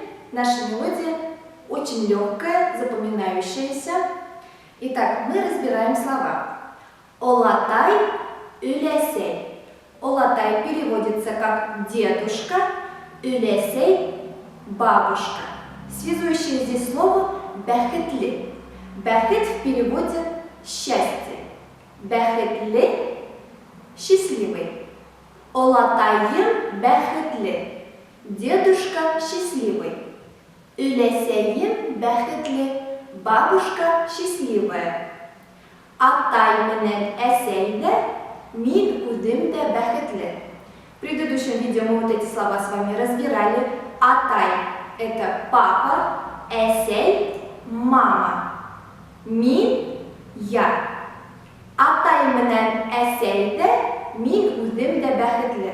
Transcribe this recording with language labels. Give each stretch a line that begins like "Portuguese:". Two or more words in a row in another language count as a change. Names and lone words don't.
Russian: Наша мелодия очень легкая, запоминающаяся. Итак, мы разбираем слова.
Bashkir: Олатай, үлесей.
Russian: Олатай переводится как дедушка, үлесей – бабушка. Связующее здесь слово бәхетле. Бәхет в переводе счастье. Бәхетле – счастливый.
Bashkir: Олатайым бәхетле.
Russian: Дедушка счастливый.
Bashkir: Үлесейим бәхетле.
Russian: Бабушка счастливая.
Bashkir: Атай менен әсәйдә, мин үдем дә бәхетле.
Russian: В предыдущем видео мы вот эти слова с вами разбирали. Атай – это папа, әсәй – мама, мин – я.
Bashkir: Атай менен әсәйдә, мин үдем дә бәхетле.